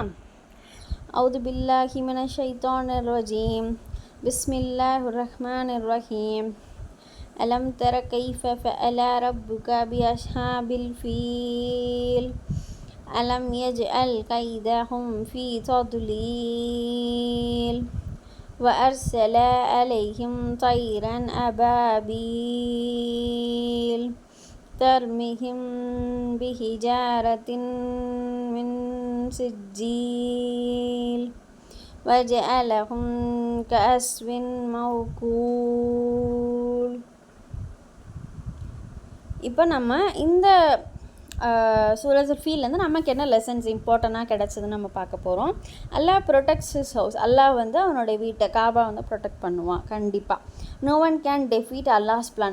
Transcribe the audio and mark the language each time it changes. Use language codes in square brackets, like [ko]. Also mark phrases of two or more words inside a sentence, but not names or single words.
[ar] أعوذ بالله من الشيطان الرجيم، بسم الله الرحمن الرحيم, ألم تر كيف فعل ربك بأصحاب الفيل، ألم يجعل كيدهم في تضليل, وأرسل عليهم طيرا أبابيل ترميهم بحجارة من سجيل وجعلهم كعصف مأكول. [ta] இப்போ நம்ம இந்த சூரத்துல் ஃபீல்லேருந்து நமக்கு என்ன [en] lessons important [ta] கிடச்சதுன்னு நம்ம பார்க்க போகிறோம். [en] Allah protects his house. [ta] அல்லாஹ் வந்து அவனுடைய வீட்டை, காபா வந்து ப்ரொடெக்ட் பண்ணுவான் கண்டிப்பாக. [en] No one can defeat Allah's plan.